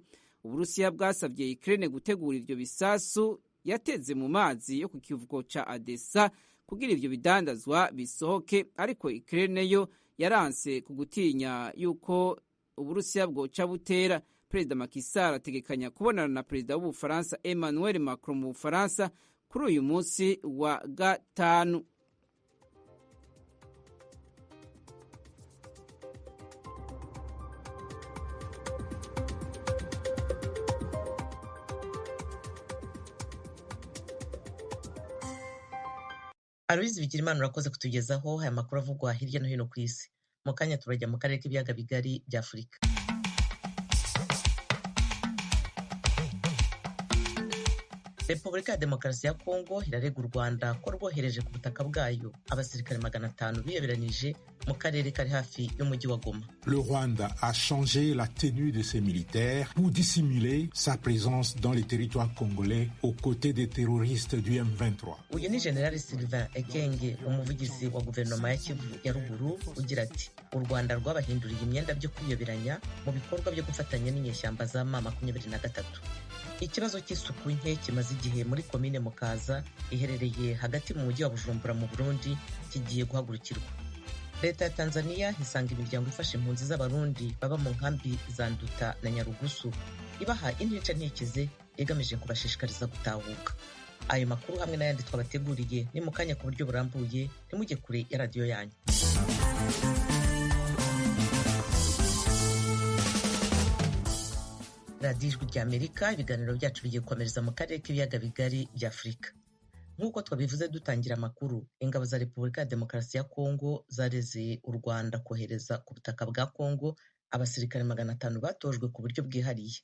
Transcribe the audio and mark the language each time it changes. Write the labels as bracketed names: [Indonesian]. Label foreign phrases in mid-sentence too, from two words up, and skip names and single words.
[Rundi] Uburusiya bwasavye Ukraine gutegura ivyo bisasu yateze mu mazi yo ku kivuko ca Odessa kugira ivyo bidandazwa bisohoke, ariko Ukraine yo yaranse kugutinya yuko Uburusiya bwoca butera. Perezida Macky Sall ategekanya kubonana na perezida w'Ubufaransa Emmanuel Macron mu Bufaransa kuri uyu munsi wa gatanu. Aloyizi Bigirimana urakoze kutugezaho aya makuru avugwa hirya no hino ku isi. [Kinyarwanda] Mu kanya turajya mu karere k'ibiyaga bigari bya Afurika. Repubulika ya Demokarasi ya Kongo irarega u Rwanda ko rwohereje ku butaka bwayo abasirikare 500 biyoberanije mu karere kari hafi y'umujyi wa Goma. [French] Le Rwanda a changé la tenue de ses militaires pour dissimuler sa présence dans les territoires congolais aux côtés des terroristes du M23. [Kinyarwanda] Uyu ni General Sylvain Ekenge, umuvugizi wa guverinoma ya Kivu ya Ruguru, ugira ati u Rwanda rwabahinduriye imyenda byo kwiyoberanya mu bikorwa byo gufatanya n'inyeshyamba za M23. [Rundi] Ikibazo cy'isuku nke kimaze igihe muri komine Mukaza iherereye hagati mu mujyi wa Bujumbura mu Burundi kigiye guhagurukirwa. [Kinyarwanda] Leta ya Tanzania isanga imiryango ifasha impunzi z'abarundi baba mu nkambi za Nduta na Nyarugusu ibaha intica ntikize igamije kubashishikariza gutahuka. Ayo makuru hamwe n'ayandi twabateguriye ni mu kanya ku buryo burambuye, ntimujye kure ya radiyo yanyu. Radiyo Ijwi ry'Amerika, ibiganiro byacu bigiye gukomereza mu karere k'ibiyaga bigari bya Afurika. Nk'uko twabivuze dutangira amakuru, ingabo za Repubulika ya Demokarasi ya Kongo zareze u Rwanda kohereza ku butaka bwa Kongo abasirikare 500 batojwe ku buryo bwihariye.